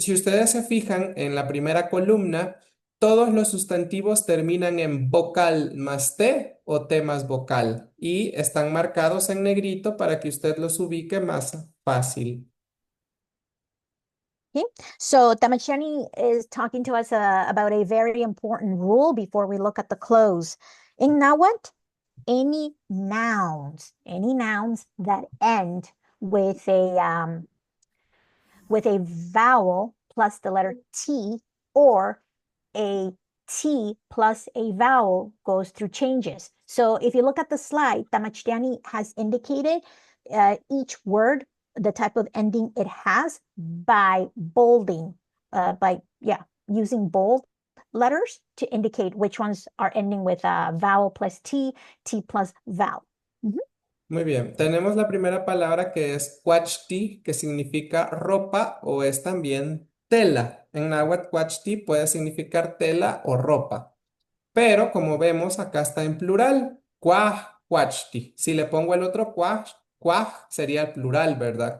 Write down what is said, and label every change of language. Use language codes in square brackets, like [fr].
[es] Si ustedes se fijan en la primera columna, todos los sustantivos terminan en vocal más T o T más vocal y están marcados en negrito para que usted los ubique más fácil. [en] Okay, so Tamachtiani is talking to us about a very important rule before we look at the clothes. In Nahuatl, any nouns that end with a vowel plus the letter T or a T plus a vowel goes through changes. So if you look at the slide, Tamachtiani has indicated each word, the type of ending it has by bolding, using bold letters to indicate which ones are ending with vowel plus T, T plus vowel. [es] Muy bien, tenemos la primera palabra que es cuachti, que significa ropa o es también tela. En náhuatl, cuachti puede significar tela o ropa. Pero como vemos, acá está en plural. Cuaj, cuachti. Si le pongo el otro cuaj, cuaj sería el plural, ¿verdad?